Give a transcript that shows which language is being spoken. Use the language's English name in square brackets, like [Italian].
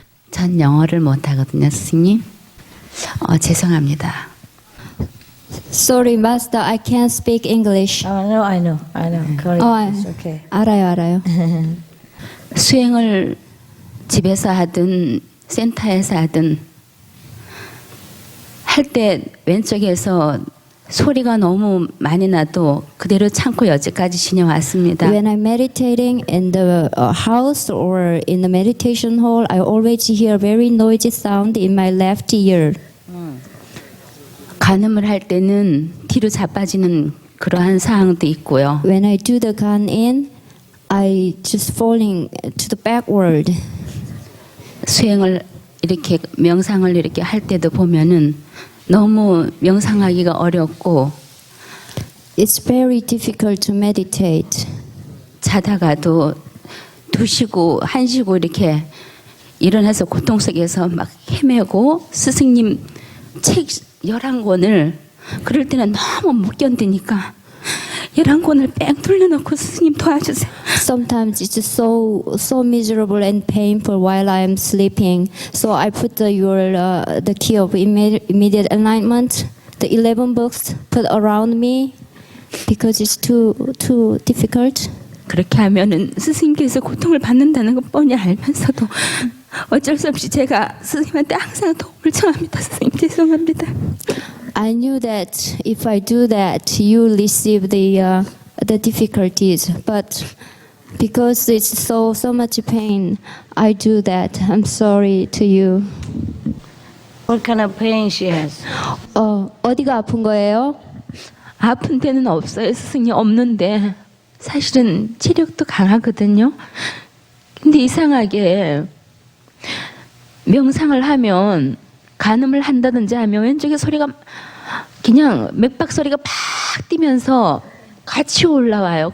[Korean] 전 영어를 못하거든요, 스승님. 죄송합니다. [English] Sorry, Master, I can't speak English. Oh, no, I know. Correct. It's okay. [Korean] 알아요. 수행을 집에서 하든 센터에서 하든 할 때 왼쪽에서 소리가 너무 많이 나도 그대로 참고 여기까지 지내왔습니다. [English] When I'm meditating in the house or in the meditation hall, I always hear very noisy sound in my left ear. [Korean] 간음을 할 때는 뒤로 자빠지는 그러한 상황도 있고요. [English] When I do the gan in, I just falling to the backward. [Korean] 수행을 이렇게 명상을 이렇게 할 때도 보면은 너무 명상하기가 어렵고 [English] It's very difficult to meditate. [Korean] 자다가도 2시고 1시고 이렇게 일어나서 고통 속에서 막 헤매고 스승님 책 11권을 그럴 때는 너무 못 견디니까 11권을 뺑 돌려놓고 스승님 도와주세요. [English] Sometimes it's just so miserable and painful while I am sleeping. So I put the key of immediate enlightenment, the 11 books put around me because it's too difficult. [Korean] 그렇게 하면은 스승님께서 고통을 받는다는 것 뻔히 알면서도 어쩔 수 없이 제가 스승님한테 항상 도움을 청합니다. 스승님 죄송합니다. [English] I knew that if I do that, you receive the difficulties, but because it's so much pain, I do that. I'm sorry to you. What kind of pain she has? [Korean] 어디가 아픈 거예요? 아픈 데는 없어요. 스승님 없는데 사실은 체력도 강하거든요. 근데 이상하게 명상을 하면 간음을 한다든지 하면 왼쪽에 소리가 그냥 맥박 소리가 팍 뛰면서 같이 올라와요.